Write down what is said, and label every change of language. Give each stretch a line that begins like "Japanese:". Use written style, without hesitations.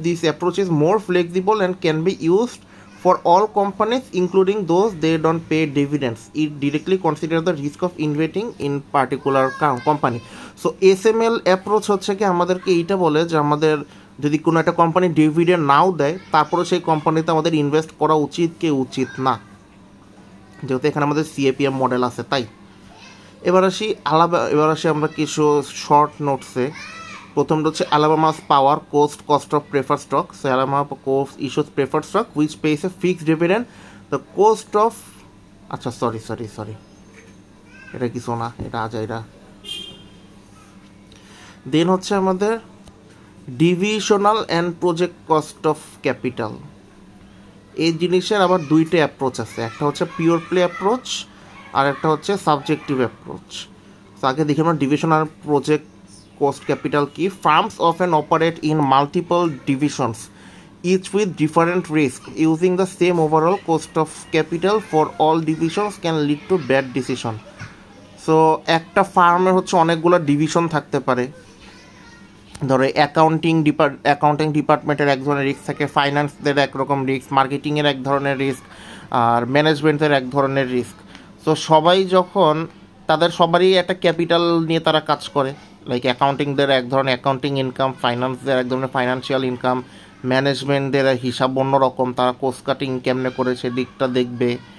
English: This approach is more flexible and can be used for all companies including those they don't pay dividends. It directly considers the risk of investing in particular company.
Bangla: So SML approach হচ্ছে কি আমাদেরকে এইটা বলে যে আমাদের যদি কোনো একটা কোম্পানি ডিভিডেন্ড নাও দেয় তারপরে সেই কোম্পানিতে আমাদের ইনভেস্ট করা উচিত কি উচিত না, যেহেতু এখানে আমাদের CAPM মডেল আছে তাই। এবার আসি আমরা কিছু শর্ট নোটসে। প্রথমটা হচ্ছে
English: Alabama's Power cost of preferred stock. So Alabama issues preferred stock which pays a fixed dividend. The cost of sorry
Bangla: এটা কিছু না, এটা আজাইরা। দেন হচ্ছে আমাদের divisional and project cost of capital. এই জিনিসের আবার দুইটা অ্যাপ্রোচ আছে, একটা হচ্ছে পিওর প্লে অ্যাপ্রোচ আর একটা হচ্ছে সাবজেক্টিভ অ্যাপ্রোচ। তো আগে দেখি আমরা divisional project cost capital key.
English: Firms often operate in multiple divisions, each with different risk. Using the same overall cost of capital for all divisions can lead to bad decision.
Bangla: So একটা ফার্মের হচ্ছে অনেকগুলো division থাকতে পারে। ধরো accounting ডিপার্টমেন্টের এক ধরনের রিস্ক থাকে, ফাইন্যান্সদের একরকম রিস্ক, মার্কেটিংয়ের এক ধরনের রিস্ক, আর ম্যানেজমেন্টের এক ধরনের রিস্ক। তো সবাই যখন তাদের সবারই একটা ক্যাপিটাল নিয়ে তারা কাজ করে, লাইক অ্যাকাউন্টিংদের এক ধরনের অ্যাকাউন্টিং ইনকাম, ফাইন্যান্সদের এক ধরনের ফাইন্যান্সিয়াল ইনকাম, ম্যানেজমেন্টদের হিসাব অন্যরকম, তারা কোস্ট কাটিং কেমনে করে সেদিকটা দেখবে।